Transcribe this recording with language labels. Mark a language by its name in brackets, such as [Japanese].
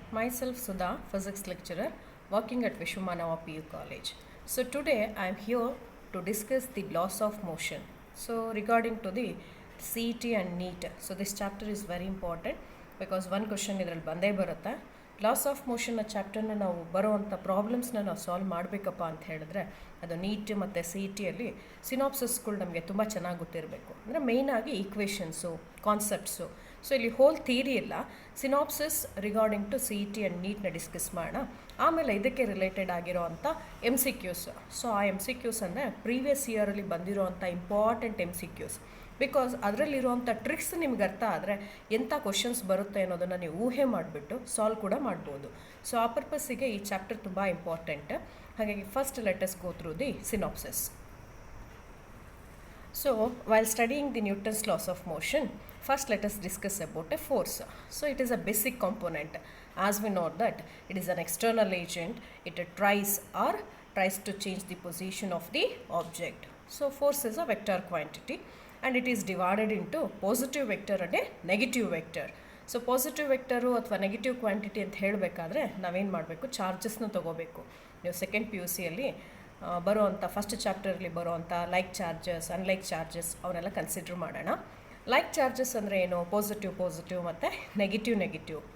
[English] Myself Sudha, physics lecturer, working at Vishumanava PU College. So today I am here to discuss the laws of motion. So regarding to the CET and NEET. So this chapter is very important because one question [Kannada] ಇದರಲ್ಲಿ ಬಂದೇ ಬರುತ್ತೆ. Loss of ಮೋಷನ್ನ ಚಾಪ್ಟರ್ನ ನಾವು ಬರೋವಂಥ ಪ್ರಾಬ್ಲಮ್ಸ್ನ ನಾವು solve ಮಾಡಬೇಕಪ್ಪ ಅಂತ ಹೇಳಿದ್ರೆ ಅದು neat ಮತ್ತು ಸಿ ಇ ಟಿಯಲ್ಲಿ ಸಿನಾಪ್ಸಸ್ಗಳು ನಮಗೆ ತುಂಬ ಚೆನ್ನಾಗಿ ಗೊತ್ತಿರಬೇಕು. ಅಂದರೆ ಮೇಯ್ನಾಗಿ ಈಕ್ವೇಷನ್ಸು, ಕಾನ್ಸೆಪ್ಟ್ಸು. ಸೊ ಇಲ್ಲಿ ಹೋಲ್ ಥಿಯರಿ ಇಲ್ಲ, synopsis regarding to C E T and ನೀಟ್ನ discuss ಮಾಡೋಣ. ಆಮೇಲೆ ಇದಕ್ಕೆ ರಿಲೇಟೆಡ್ ಆಗಿರೋ ಅಂಥ ಎಮ್ ಸಿ ಕ್ಯೂಸ್. ಸೊ ಆ ಎಮ್ ಸಿ ಕ್ಯೂಸ್ ಅಂದರೆ ಪ್ರೀವಿಯಸ್ ಇಯರಲ್ಲಿ ಬಂದಿರೋ ಅಂಥ important M C Qs. Because ಅದರಲ್ಲಿರುವಂಥ tricks ನಿಮ್ಗೆ ಅರ್ಥ ಆದರೆ ಎಂಥ ಕ್ವಶನ್ಸ್ ಬರುತ್ತೆ ಅನ್ನೋದನ್ನು ನೀವು ಊಹೆ ಮಾಡಿಬಿಟ್ಟು ಸಾಲ್ವ್ ಕೂಡ ಮಾಡ್ಬೋದು. ಸೊ ಆ ಪರ್ಪಸ್ಸಿಗೆ ಈ ಚಾಪ್ಟರ್ ತುಂಬ ಇಂಪಾರ್ಟೆಂಟ್. [English] ಹಾಗಾಗಿ first let us go through the synopsis. So, while studying the Newton's laws of motion, first let us discuss about a force. So, it is a basic component. As we know that it is an external agent, it tries to change the position of the object. So, force is a vector quantity and it is divided into positive vector and a negative vector. [Kannada] So positive vector ಅಥವಾ negative quantity ಅಂತ ಹೇಳಬೇಕಾದ್ರೆ ನಾವೇನು ಮಾಡಬೇಕು, ಚಾರ್ಜಸ್ನ ತೊಗೋಬೇಕು. ನೀವು second P U ಸಿಯಲ್ಲಿ ಬರೋವಂಥ first ಚಾಪ್ಟರಲ್ಲಿ ಬರೋವಂಥ like charges, unlike charges ಅವನ್ನೆಲ್ಲ consider ಮಾಡೋಣ. ಲೈಕ್ ಚಾರ್ಜಸ್ ಅಂದರೆ ಏನು, ಪಾಸಿಟಿವ್ ಮತ್ತು ನೆಗೆಟಿವ್.